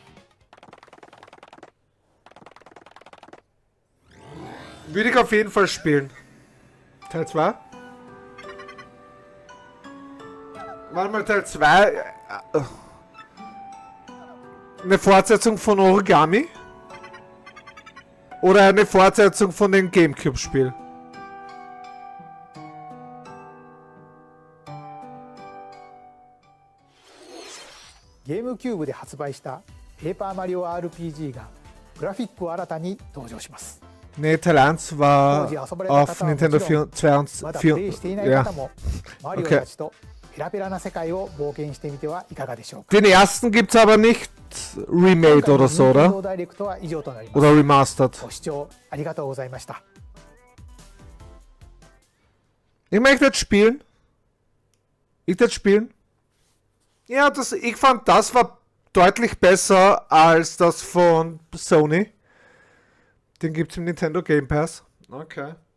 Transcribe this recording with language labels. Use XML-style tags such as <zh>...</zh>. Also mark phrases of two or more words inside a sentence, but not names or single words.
<de>Würde ich auf jeden Fall spielen. Teil 2? Warte mal, Teil 2. Eine Fortsetzung von Origami? Oder eine Fortsetzung von dem Gamecube-Spiel?</de> <ja>GameCube で発売したペーパーマリオ RPG がグラフィックを新たに登場します。</ja> <de>Nee, Teil 1war auf Nintendo 4.</de> <ja>まだプレイしていない</ja> <de>Ja.</de> <ja>方もマリオたちとペラペラな世界を冒険してみてはいかがでしょうか。</ja> <de>Den ersten gibt's aber nicht remade oder so,</de> <ja>任天</ja> <de>oder?</de> <ja>堂ダイレクトは以上となります。</ja> <de>Oder remastered.</de> <ja>ご視聴ありがとうございました。</ja> <de>Ich möchte jetzt spielen. Ich jetzt spielen. Ja, ich fand, das war deutlich besser als das von Sony. Den gibt's im Nintendo Game Pass. Okay.</de>